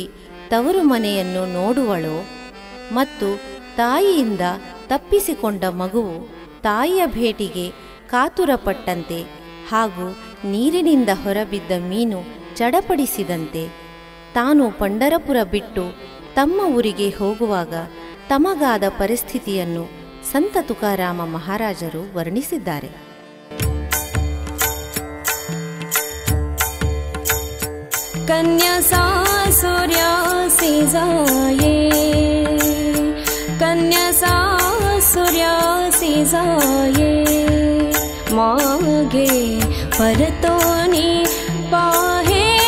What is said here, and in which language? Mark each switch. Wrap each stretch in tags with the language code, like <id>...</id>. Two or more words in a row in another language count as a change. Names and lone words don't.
<kn>ತವರು ಮನೆಯನ್ನು ನೋಡುವಳೋ ಮತ್ತು ತಾಯಿಯಿಂದ ತಪ್ಪಿಸಿಕೊಂಡ ಮಗುವು ತಾಯಿಯ ಭೇಟಿಗೆ ಕಾತುರಪಟ್ಟಂತೆ ಹಾಗೂ ನೀರಿನಿಂದ ಹೊರಬಿದ್ದ ಮೀನು ಚಡಪಡಿಸಿದಂತೆ ತಾನು ಪಂಢರಪುರ ಬಿಟ್ಟು ತಮ್ಮ ಊರಿಗೆ ಹೋಗುವಾಗ ತಮಗಾದ ಪರಿಸ್ಥಿತಿಯನ್ನು ಸಂತ ತುಕಾರಾಮ ಮಹಾರಾಜರು ವರ್ಣಿಸಿದ್ದಾರೆ.</kn> <mr>कन्या सासुर्यासी जाये, कन्या सासुर्यासी जाये, मागे परतोनी पाहे</mr>